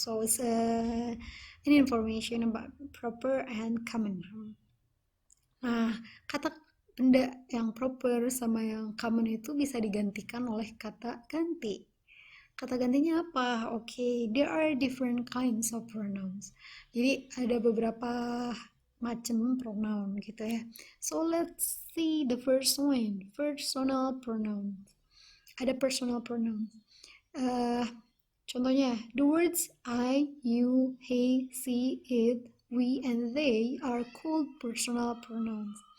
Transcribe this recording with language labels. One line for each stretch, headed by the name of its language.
English: So it's an information about proper and common noun.
Indonesian: Nah, kata benda yang proper sama yang common itu bisa digantikan oleh kata ganti. Kata gantinya apa?
English: Oke, there are different kinds of pronouns.
Indonesian: Jadi ada beberapa macam pronoun gitu ya.
English: So let's see the first one, personal pronoun.
Indonesian: Ada personal pronoun. Contohnya,
English: the words I, you, he, she, it, we, and they are called personal pronouns.